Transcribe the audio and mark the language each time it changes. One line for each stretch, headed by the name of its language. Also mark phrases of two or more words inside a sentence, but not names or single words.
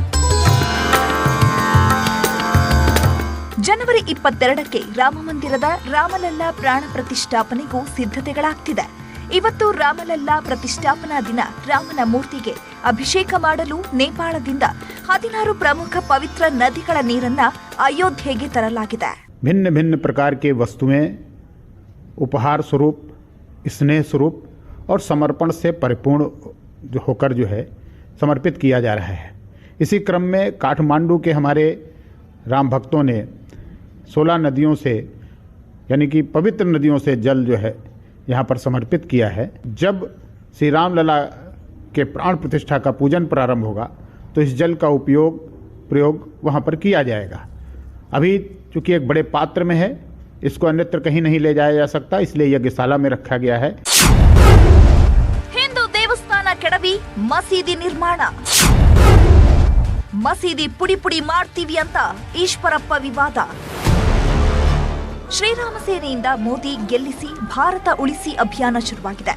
Kannada: ಜನವರಿ 22ಕ್ಕೆ ರಾಮಮಂದಿರದ ರಾಮಲಲ್ಲಾ ಪ್ರಾಣ ಪ್ರತಿಷ್ಠಾಪನೆಗೂ ಸಿದ್ಧತೆಗಳಾಗ್ತಿದೆ. ಇವತ್ತು ರಾಮಲಲ್ಲಾ ಪ್ರತಿಷ್ಠಾಪನಾ ದಿನ. ರಾಮನ ಮೂರ್ತಿಗೆ ಅಭಿಷೇಕ ಮಾಡಲು ನೇಪಾಳದಿಂದ 16 ಪ್ರಮುಖ ಪವಿತ್ರ ನದಿಗಳ ನೀರನ್ನ ಅಯೋಧ್ಯೆಗೆ ತರಲಾಗಿದೆ.
Hindi: भिन्न भिन्न प्रकार के वस्तुएं उपहार स्वरूप, स्नेह स्वरूप और समर्पण से परिपूर्ण होकर जो है समर्पित किया जा रहा है. इसी क्रम में काठमांडू के हमारे राम भक्तों ने 16 नदियों से, यानी कि पवित्र नदियों से जल जो है यहाँ पर समर्पित किया है. जब श्री रामलला के प्राण प्रतिष्ठा का पूजन प्रारंभ होगा तो इस जल का प्रयोग वहाँ पर किया जाएगा. अभी चूंकि एक बड़े पात्र में है, इसको अन्यत्र कहीं नहीं ले जाया जा सकता, इसलिए यज्ञशाला में रखा गया है.
Kannada: ಹಿಂದೂ ದೇವಸ್ಥಾನ ಕೆಡವಿ ಮಸೀದಿ ನಿರ್ಮಾಣ. ಮಸೀದಿ ಪುಡಿ ಪುಡಿ ಮಾಡ್ತೀವಿ ಅಂತ ಈಶ್ವರಪ್ಪ ವಿವಾದ. ಶ್ರೀರಾಮ ಸೇನೆಯಿಂದ ಮೋದಿ ಗೆಲ್ಲಿಸಿ ಭಾರತ ಉಳಿಸಿ ಅಭಿಯಾನ ಶುರುವಾಗಿದೆ.